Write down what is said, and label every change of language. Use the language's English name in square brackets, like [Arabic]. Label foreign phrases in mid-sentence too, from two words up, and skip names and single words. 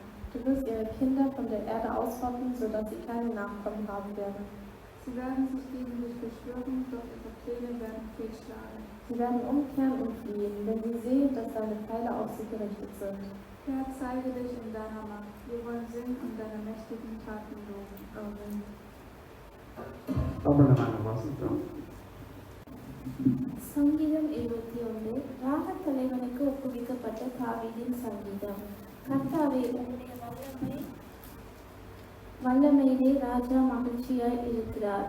[German] Du wirst ihre Kinder von der Erde ausrotten, sodass sie keine Nachkommen haben werden. Sie werden sich gegen dich beschwören, doch ihre Pläne werden fehlschlagen. Sie werden umkehren und fliehen, wenn sie sehen, dass deine Pfeile auf sie gerichtet sind. Herr, zeige dich in deiner Macht. Wir wollen singen und deine mächtigen Taten loben. Amen. [Tamil] சங்கீதம் 71. ராகத் தலைவனுக்கு ஒப்புவிக்கப்பட்ட தாவீதின் சங்கீதம். கர்த்தாவே, உம்முடைய வல்லமையிலே ராஜா மகிழ்ச்சியாய் இருக்கிறார்.